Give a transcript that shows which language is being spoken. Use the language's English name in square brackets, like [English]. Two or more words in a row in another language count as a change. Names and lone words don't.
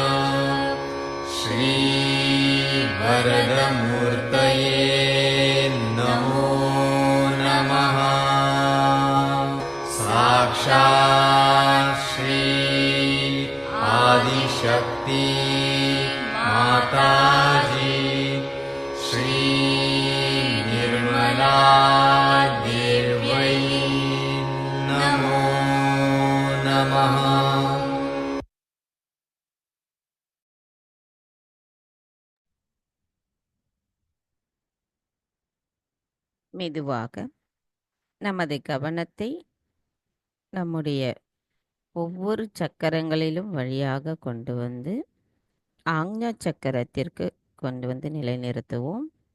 [Sanskrit] श्रीवरदमूर्तये नमो नमः साक्षात् श्री आदिशक्ति माताजी श्री निर्मला देव्यै नमो नमः. [Tamil] மெதுவாக நமது கவனத்தை நம்முடைய ஒவ்வொரு சக்கரங்களிலும் வழியாக கொண்டு வந்து ஆக்ஞா சக்கரத்திற்கு கொண்டு வந்து நிலைநிறுத்துவோம்.